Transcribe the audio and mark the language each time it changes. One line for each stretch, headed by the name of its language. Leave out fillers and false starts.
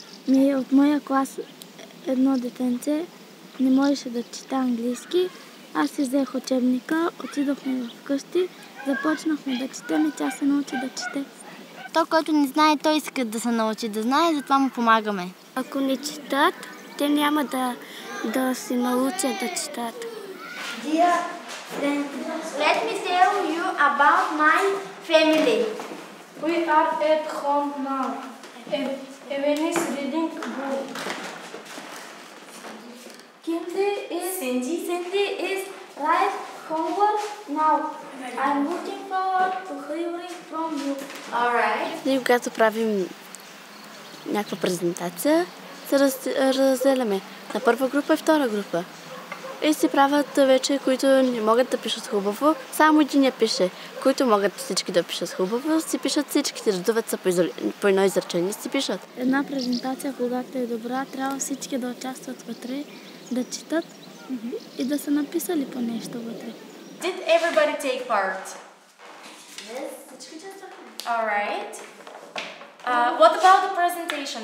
Bulgarian: От моя клас едно детенце не можеше да чета английски. Аз си взех учебника, отидохме вкъщи, започнахме да четем и тя се научи да чете. Той, който не знае, той иска да се научи да знае, затова му помагаме. Ако не четат, те няма да се научат да четат.
English: Dear friends, let me tell you about my family. We are at home now. Evan is reading book. Cindy is write homework now. I'm looking forward to hearing from you. Alright.
Bulgarian: Ние когато правим някаква презентация, се разделяме на първа група и втора група. И си правят вече, които не могат да пишат хубаво, само един я пише. Които могат всички да пишат хубаво, си пишат всички, редуват се по едно изречение, си пишат. Една презентация, когато е добра, трябва всички да участват вътре, да четат и да са написали по нещо вътре.
English: Did everybody take part? Yes. Alright. What about the presentation?